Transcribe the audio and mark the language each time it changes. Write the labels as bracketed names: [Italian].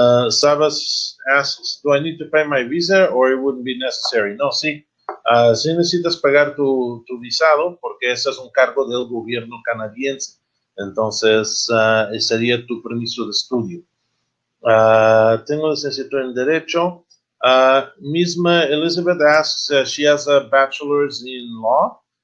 [English] Sabas asks, do I need to pay my visa or it wouldn't be necessary? [Spanish] No, sí. Sí necesitas pagar tu visado porque ese es un cargo del gobierno canadiense. Entonces, sería tu permiso de estudio. Tengo licenciatura en Derecho. [English] Misma Elizabeth asks, she has a bachelor's in law.